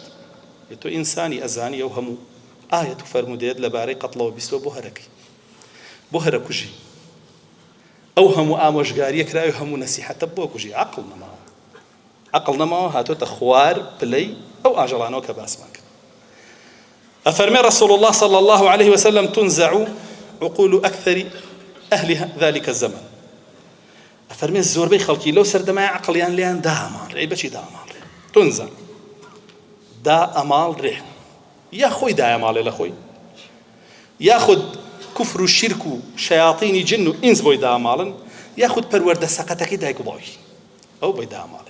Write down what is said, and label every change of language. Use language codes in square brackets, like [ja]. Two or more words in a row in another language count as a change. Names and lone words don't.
[ckb] تۆ ئینسانی ئەزانی ئەو هەموو ئایەت و فەرمودەیەت لەبارەی قەتڵەوە بیستوە بۆ هەرەکەی، بۆ هەرە کوژی. ئەو هەموو ئامۆژگاریە کراوی هەموو نەسیحەتە بۆ کوژی. عەقڵ نەماوە، عەقڵ نەماوە، هاتۆتە خوار پلەی ئەو ئاژەڵانەوە کە باسمان کرد. [ar] ئەفەرمێ رسول الله صلى الله عليه وسلم تنزع عقول أكثر أهل ذلك الزمن. [ckb] ئەفەرمێ زۆربەی خەڵکی لەو سەردەمایە عەقڵیان لێیان داماڵڕێ. بەچی داماڵڕێ؟ تونزع دا ئەماڵڕێ، یا خۆی دایەماڵێ لە خۆی، یاخود کوفر و شیرک و شەیاطینی جن و ئینس بۆی داماڵن، یاخود پەروەردە سەقەتەکەی دایک و باوکی ئەو بۆی داماڵێ.